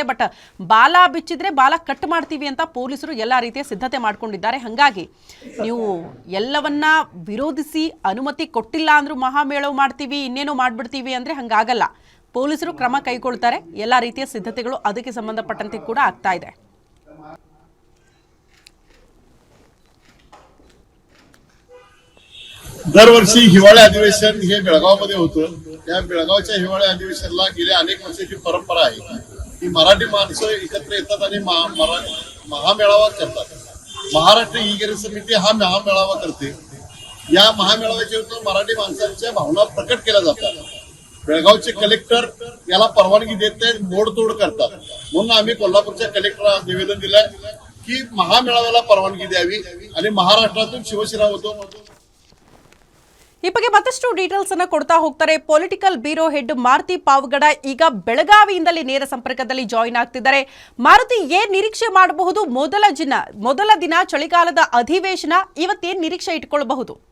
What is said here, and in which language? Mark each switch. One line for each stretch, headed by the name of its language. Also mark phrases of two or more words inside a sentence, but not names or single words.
Kannada: ಬಟ್ ಬಾಲ ಬಿಚ್ಚಿದ್ರೆ ಬಾಲ ಕಟ್ ಮಾಡ್ತೀವಿ ಅಂತ ಪೊಲೀಸರು ಎಲ್ಲ ರೀತಿಯ ಸಿದ್ಧತೆ ಮಾಡ್ಕೊಂಡಿದ್ದಾರೆ. ಹಾಗಾಗಿ ನೀವು ಎಲ್ಲವನ್ನ ವಿರೋಧಿಸಿ ಅನುಮತಿ ಕೊಟ್ಟಿಲ್ಲ ಅಂದ್ರೂ ಮಹಾಮೇಳೋ ಮಾಡ್ತೀವಿ, ಇನ್ನೇನೋ ಮಾಡ್ಬಿಡ್ತೀವಿ ಅಂದ್ರೆ ಹಂಗಾಗಲ್ಲ. ಪೊಲೀಸರು ಕ್ರಮ ಕೈಗೊಳ್ತಾರೆ. ಎಲ್ಲ ರೀತಿಯ ಸಿದ್ಧತೆಗಳು ಅದಕ್ಕೆ ಸಂಬಂಧಪಟ್ಟಂತೆ ಕೂಡ ಆಗ್ತಾ ಇದೆ.
Marathi: दरवर्षी हिवाळी अधिवेशन हे बेळगावमध्ये होतं. त्या बेळगावच्या हिवाळी अधिवेशनाला गेल्या अनेक वर्षाची परंपरा आहे की मराठी माणसं एकत्र येतात आणि महामेळावा करतात. महाराष्ट्र ई-गिरी समिती हा महामेळावा करते. या महामेळाव्याच्या वेळी मराठी माणसांच्या भावना प्रकट केल्या जातात. बेळगावचे कलेक्टर याला परवानगी देत नाहीत, मोडतोड करतात. म्हणून आम्ही कोल्हापूरच्या कलेक्टरला निवेदन दिलंय की महामेळाव्याला परवानगी द्यावी आणि महाराष्ट्रातून शिवसेना होतो.
Kannada: ಈ ಬಗ್ಗೆ ಮತ್ತಷ್ಟು ಡೀಟೇಲ್ಸ್ ಅನ್ನ ಕೊಡ್ತಾ ಹೋಗ್ತಾರೆ
English: political bureau head
Kannada: ಮಾರುತಿ ಪಾವಗಡ. ಈಗ ಬೆಳಗಾವಿಯಿಂದಲೇ ನೇರ ಸಂಪರ್ಕದಲ್ಲಿ ಜಾಯಿನ್ ಆಗ್ತಿದ್ದಾರೆ. ಮಾರುತಿ, ಏನ್ ನಿರೀಕ್ಷೆ ಮಾಡಬಹುದು? ಮೊದಲ ದಿನ ಚಳಿಗಾಲದ ಅಧಿವೇಶನ, ಇವತ್ತೇನ್ ನಿರೀಕ್ಷೆ ಇಟ್ಕೊಳ್ಬಹುದು?